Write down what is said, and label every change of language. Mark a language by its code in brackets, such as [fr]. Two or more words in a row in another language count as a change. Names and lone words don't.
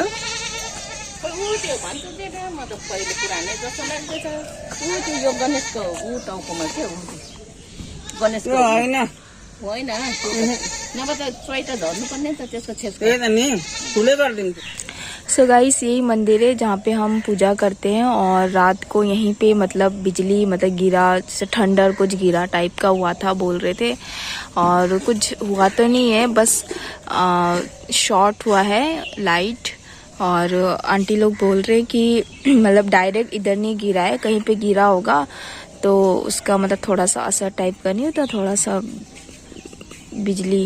[ne] त्यो भन्छ म त पहिले पुरानै जस्तो लाग्दैछ। त्यो यो गणेशको टाउकोमा के हो, गणेशको होइन होइन नभए त चोइटा झर्नुपर्ने त त्यसको छेसको। त्यही त नि ठुलै गरिदिन्छु। [en] so guys [hi] यही मंदिर है जहाँ पे हम पूजा करते हैं। और रात को यहीं पे मतलब बिजली मतलब गिरा, जैसे ठंडर कुछ गिरा टाइप का हुआ था बोल रहे थे। और कुछ हुआ तो नहीं है, बस शॉर्ट हुआ है लाइट। और आंटी लोग बोल रहे हैं कि मतलब डायरेक्ट इधर नहीं गिरा है, कहीं पे गिरा होगा तो उसका मतलब थोड़ा सा असर टाइप का नहीं होता, थोड़ा सा बिजली